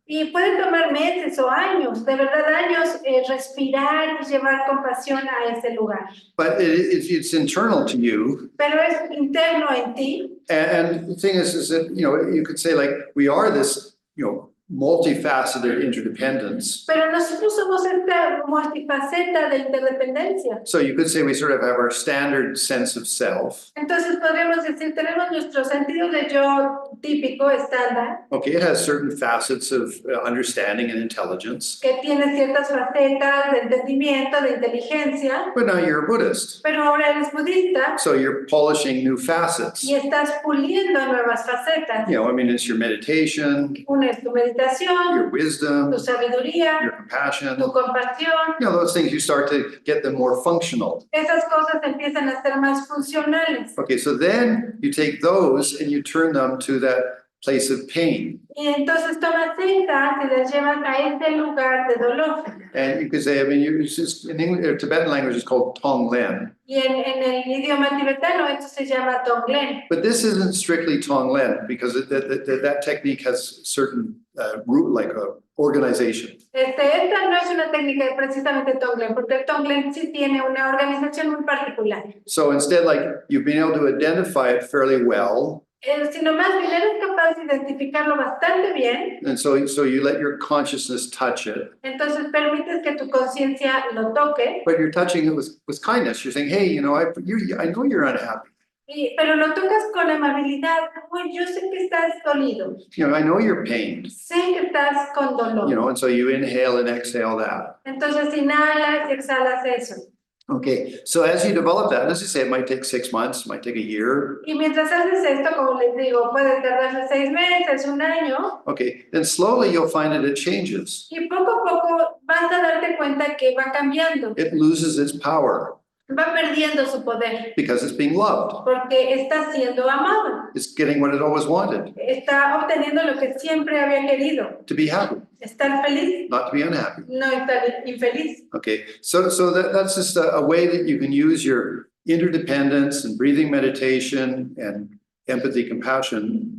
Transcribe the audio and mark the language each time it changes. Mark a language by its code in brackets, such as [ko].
[es] Y puede tomar meses o años, de verdad años, respirar y llevar compasión a ese lugar. [en] But it's internal to you. [es] Pero es interno en ti. [en] And the thing is that, you could say like, we are this, multifaceted interdependence. [es] Pero nosotros somos esta multifaceta de interdependencia. [en] So you could say we sort of have our standard sense of self. [es] Entonces podríamos decir, tenemos nuestro sentido de yo típico, estándar, [en] Okay, it has certain facets of understanding and intelligence. [es] que tiene ciertas facetas de entendimiento, de inteligencia, [en] But now you're a Buddhist. [es] pero ahora eres budista [en] So you're polishing new facets. [es] y estás puliendo nuevas facetas. [en] It's your meditation, [es] Una es tu meditación, [en] your wisdom, [es] tu sabiduría, [en] your compassion. [es] tu compasión. [en] Those things, you start to get them more functional. [es] Esas cosas empiezan a ser más funcionales. [en] Okay, so then you take those and you turn them to that place of pain. [es] Y entonces tomas esas y las llevas a ese lugar de dolor. [en] And you could say, it's just, in English, Tibetan language is called Tonglen. [es] Y en el idioma tibetano esto se llama Tonglen. [en] But this isn't strictly Tonglen because that technique has certain organization. [es] Esta no es una técnica precisamente Tonglen, porque el Tonglen sí tiene una organización muy particular. [en] So instead, you've been able to identify it fairly well. [es] Si nomás bien eres capaz de identificarlo bastante bien, [en] and so you let your consciousness touch it, [es] entonces permites que tu conciencia lo toque, [en] but you're touching it with kindness. You're saying, hey, I know you're unhappy. [es] pero lo tocas con amabilidad. Uy, yo sé que estás dolido, [en] I know you're pained, [es] sé que estás con dolor. [en] and so you inhale and exhale that. [es] Entonces inhalas y exhalas eso. [en] Okay, so as you develop that, as you say, it might take 6 months, it might take a year. [es] Y mientras haces esto, como les digo, puede tardarse 6 meses, 1 año, [en] Okay, then slowly you'll find that it changes. [es] y poco a poco vas a darte cuenta que va cambiando, [en] It loses its power [es] va perdiendo su poder, [en] because it's being loved. [es] porque está siendo amado, [en] It's getting what it always wanted, [es] está obteniendo lo que siempre había querido, [en] to be happy, [es] estar feliz, [en] not to be unhappy. [es] no estar infeliz. [en] Okay, so that's just a way that you can use your interdependence and breathing meditation and empathy, compassion